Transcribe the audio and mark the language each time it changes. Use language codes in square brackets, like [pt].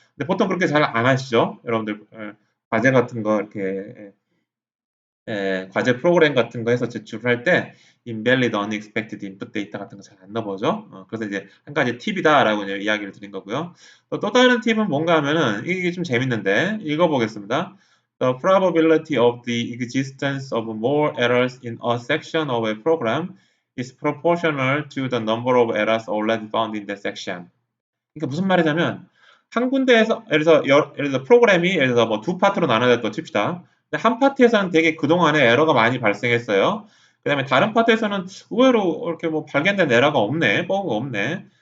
[ko] 근데 보통 그렇게 잘 안 하시죠? 여러분들 과제 같은 거 이렇게 과제 프로그램 같은 거 해서 제출을 할 때 [en] invalid, unexpected input data [ko] 같은 거 잘 안 넣어보죠. 그래서 이제 한 가지 팁이다라고 이제 이야기를 드린 거고요. 또 다른 팁은 뭔가 하면은 이게 좀 재밌는데 읽어보겠습니다. [en] The probability of the existence of more errors in a section of a program is proportional to the number of errors already found in that section. [ko] 그러니까 무슨 말이냐면 한 군데에서 예를 들어서 프로그램이 예를 들어서 뭐 두 파트로 나눠졌다 칩시다. 근데 한 파트에서는 되게 그동안에 에러가 많이 발생했어요. 그다음에 다른 파트에서는 의외로 이렇게 뭐 발견된 에러가 없네, 버그가 없네.